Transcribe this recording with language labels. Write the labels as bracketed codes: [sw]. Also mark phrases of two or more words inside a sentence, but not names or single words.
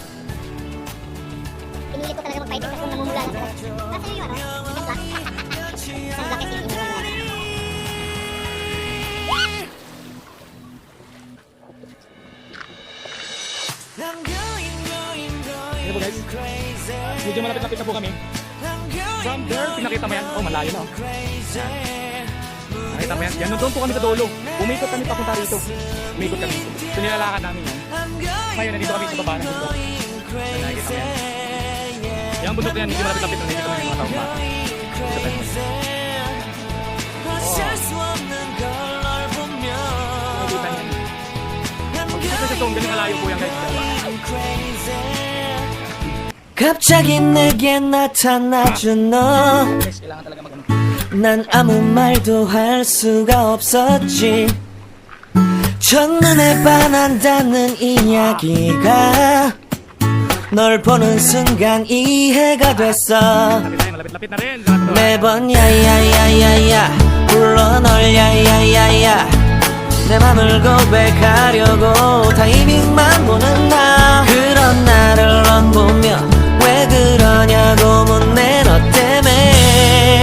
[tl] Pinilit ko talaga magpaitim kasi namumula lang talaga. Kasi yung ano, isang black. Isang black kasi yung iniwan ko natin. Ano po guys? Medyo malapit-lapit na po kami. [en] From there, [tl] pinakita mo yan. Oh, malayo na. Nakita mo yan. Yan, doon po kami sa dulo. Umikot kami papunta rito. Umikot kami. So, nilalakad namin yan. Ngayon, nandito kami sa baba ng bundok. Nakikita mo yan. Yung bundok yan, medyo malapit-lapit na. Nakikita mo yung mga tao pa. Nakikita niyan. Pag-isip sa itong, ganun kalayo po yan guys. [ko] 갑자기 내게 나타나준 너 [tl] Kailangan talaga mag-ano. [ko] 난 아무 말도 할 수가 없었지 첫눈에 반한다는 이야기가 널 보는 순간 이해가 됐어 [tl] Malapit-lapit na rin. [ko] 매번 야야야야야 불러 널 야야야야 내 맘을 고백하려고 타이밍만 보는 나 그런 나를 넌 보며 왜 그러냐고 묻네 너 때문에